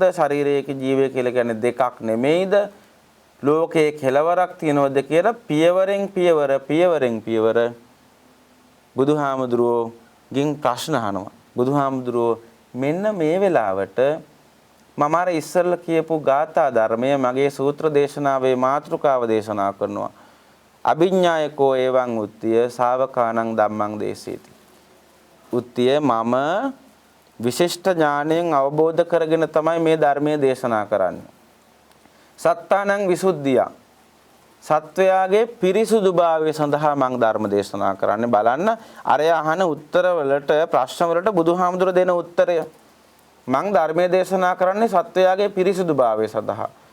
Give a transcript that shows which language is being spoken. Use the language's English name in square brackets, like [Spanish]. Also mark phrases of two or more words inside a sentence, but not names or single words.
[Sinhala] ශාරීරික ජීවය කියලා කියන්නේ දෙකක් නෙමෙයිද? ලෝකයේ කෙලවරක් තියනවද කියලා පියවරෙන් පියවර බුදුහාමුදුරුවෝ ගින් ප්‍රශ්න අහනවා. බුදුහාමුදුරුවෝ මෙන්න මේ වෙලාවට මම අර ඉස්සෙල්ලා කියපු ගාථා ධර්මය මගේ සූත්‍ර දේශනාවේ මාතෘකාව දේශනා කරනවා. [Pali] අභිඥායකෝ එවං උත්තිය ශාවකානං ධම්මං දේශේති. [Sinhala] උත්තිය මම විශිෂ්ට ඥාණයෙන් අවබෝධ කරගෙන තමයි මේ ධර්මයේ දේශනා කරන්නේ. [Pali] සත්තානං විසුද්ධිය [Sinhala] සත්වයාගේ පිරිසුදුභාවය සඳහා මම ධර්ම දේශනා කරන්නේ. බලන්න අර අහන උත්තර වලට ප්‍රශ්න වලට බුදුහාමුදුර දෙන උත්තරය මම ධර්මයේ දේශනා කරන්නේ සත්වයාගේ පිරිසුදුභාවය සඳහා.